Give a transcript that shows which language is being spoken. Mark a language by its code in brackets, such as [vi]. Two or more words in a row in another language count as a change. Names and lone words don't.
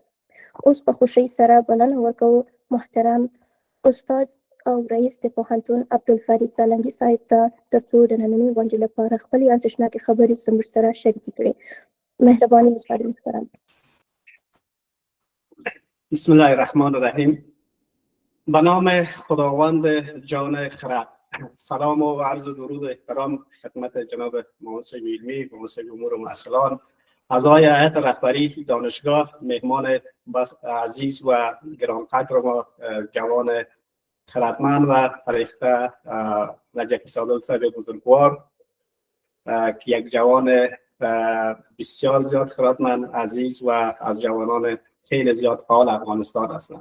[ps] اوس په خوښۍ سره بلنه ورکوو محترم استاد او رئیس د پوهنتون عبدالفرید سالنګي صاحب ته تر څو د نننۍ غونډې لپاره خپلې ارزښتناکې خبرې زموږ سره شریکې کړي. مهرباني استاد محترم. [ar] بسم الله الرحمن الرحیم. [fa] به نام خداوند جان خرد، سلام و عرض و درود و احترام خدمت جناب محسن علمی، محسن امور و مسئولان، اعضای هیئت رهبری دانشگاه، مهمان عزیز و گرانقدر ما جوان خردمند و فریخته نجفی زاده صاحب بزرگوار که یک جوان بسیار زیاد خردمند، عزیز و از جوانان خیلی زیاد فعال افغانستان هستند.